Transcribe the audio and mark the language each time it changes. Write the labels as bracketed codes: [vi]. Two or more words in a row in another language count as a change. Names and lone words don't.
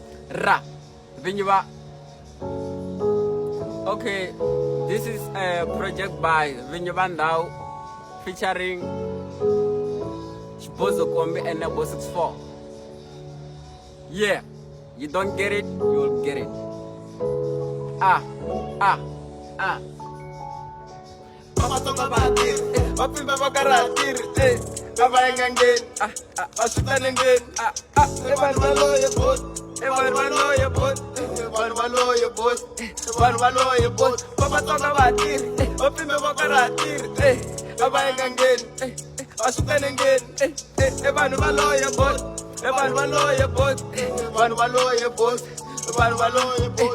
[en] Ra. Vinyi. Okay, this is a project by Vinyi ndhawu featuring Xibozokombi and ndhawu 64. Yeah, you don't get it, you'll get it. [ts] Vatsonga va tirhi vapfimba va karhatiri va yanga ngeni va swita nengeni vanhu va loye boss vanhu va loye boss vanhu va loye boss vanhu va loye boss Vatsonga va tirhi vapfimba va karhatiri va yanga ngeni va swita nengeni vanhu va loye boss vanhu va loye boss vanhu va loye boss vanhu va loye boss